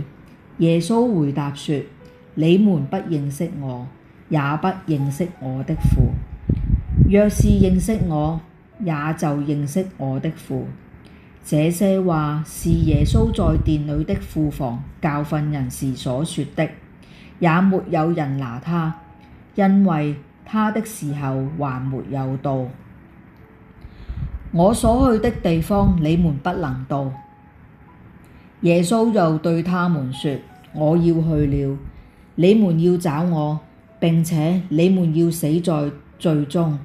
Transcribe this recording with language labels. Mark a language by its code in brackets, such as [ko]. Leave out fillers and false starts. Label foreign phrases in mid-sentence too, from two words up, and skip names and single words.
[zh] 耶穌回答說：你們不認識我，也不認識我的父。若是認識我，也就認識我的父。這些話是耶穌在殿裏的庫房教訓人時所說的，也沒有人拿他，因為他的時候還沒有到。我所去的地方，你們不能到。耶穌又對他們說：我要去了，你們要找我，並且你們要死在罪中。